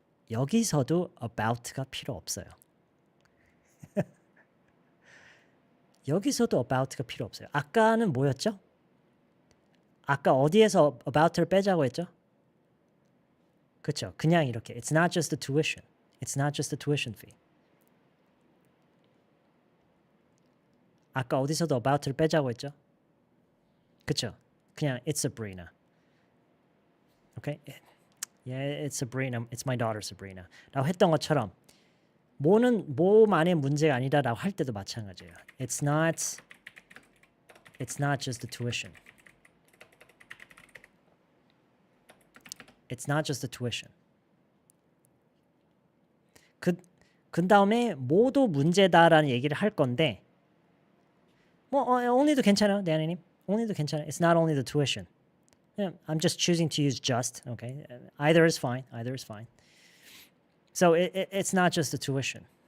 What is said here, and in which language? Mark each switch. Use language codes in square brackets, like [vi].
[ko] 여기서도 about가 필요 없어요. 여기서도 about가 필요 없어요. 아까는 뭐였죠? 아까 어디에서 about를 빼자고 했죠? 그렇죠. 그냥 이렇게 [en] It's not just the tuition. It's not just the tuition fee. [ko] 아까 어디서도 about를 빼자고 했죠? 그렇죠. [en] 그냥 It's Sabrina. Okay? Yeah, it's Sabrina. It's my daughter Sabrina. [ko] 라고 했던 것처럼 뭐만의 문제가 아니다라고 할 때도 마찬가지예요. [en] It's not just the tuition. It's not just the tuition. [ko] 그 다음에 뭐도 문제다라는 얘기를 할 건데 only도 괜찮아요, 대한이님. only도 괜찮아요. [en] It's not only the tuition. I'm just choosing to use just. Okay, either is fine. Either is fine. So it's not just the tuition.